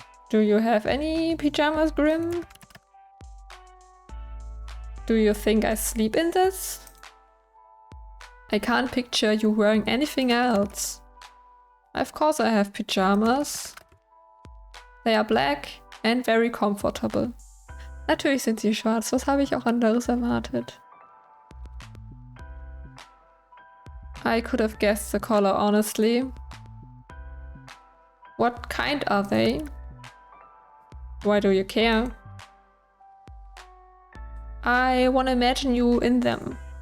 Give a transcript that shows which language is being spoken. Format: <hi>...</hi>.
<en>Do you have any pyjamas, Grim? Do you think I sleep in this? I can't picture you wearing anything else. Of course I have pyjamas. They are black and very comfortable.</en> <de>Natürlich sind sie schwarz, was habe ich auch anderes erwartet?</de> <en>I could have guessed the color, honestly. What kind are they? Why do you care? I want to imagine you in them.</en>